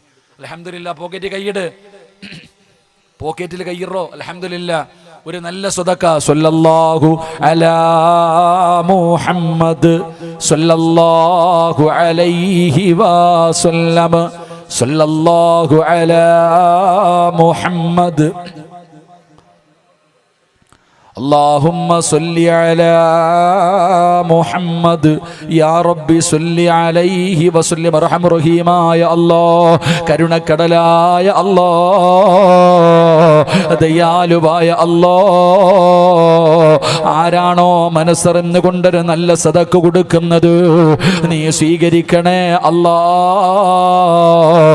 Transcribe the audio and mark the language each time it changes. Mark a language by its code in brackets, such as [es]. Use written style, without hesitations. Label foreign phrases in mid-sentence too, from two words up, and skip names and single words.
[ml] അൽഹംദുലില്ലാ പോക്കറ്റിൽ കയ്യിറോ. [ar] അൽഹംദുലില്ലാ [ml] ഒരു നല്ല സദക്ക. [ar] صلى الله على محمد صلى الله عليه وسلم صلى الله على محمد اللهم صل على محمد يا ربي صل عليه وسلم ارحم [ml] റഹീമായ അല്ലാഹ്, കരുണക്കടലായ അല്ലാഹ്, ദയാലുവായ അല്ലാഹ്, ആരാണോ മനസ്സറിഞ്ഞു കൊണ്ടൊരു നല്ല സദക്ക കൊടുക്കുന്നത് നീ സ്വീകരിക്കണേ അല്ലാഹ്.